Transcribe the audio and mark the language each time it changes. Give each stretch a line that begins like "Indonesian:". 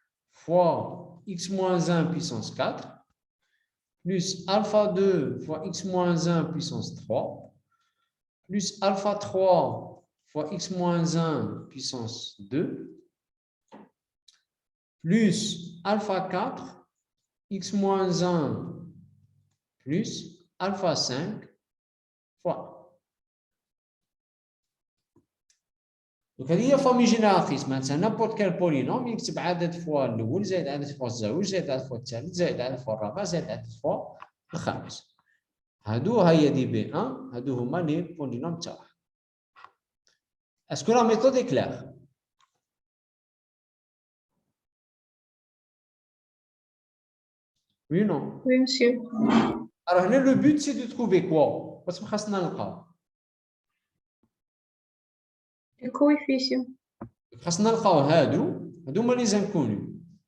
French: fois x moins 1 puissance 4 plus alpha 2 fois x moins 1 puissance 3 plus alpha 3 fois x moins 1 puissance 2 plus alpha 4 x moins 1 plus alpha 5 fois. Donc,
Arabic: هذه هي
French: famille génératrice.
Arabic: مثلا
French: n'importe quel polynôme
Arabic: يكتب عدد فوا الأول زائد عدد فوا الزوج زائد عدد فوا الثالث زائد عدد فوا الرابع زائد عدد فوا الخامس. هادو هي دي B1 هادو هما لي polynômes تاعها.
French: Est-ce que la méthode est claire? Oui ou non? Oui, monsieur. Alors, le but, c'est de trouver quoi? Parce que
Arabic: خاصنا نلقاو.
French: Le coefficient.
Arabic: خاصنا نلقاو هادو هما لي زانكونو.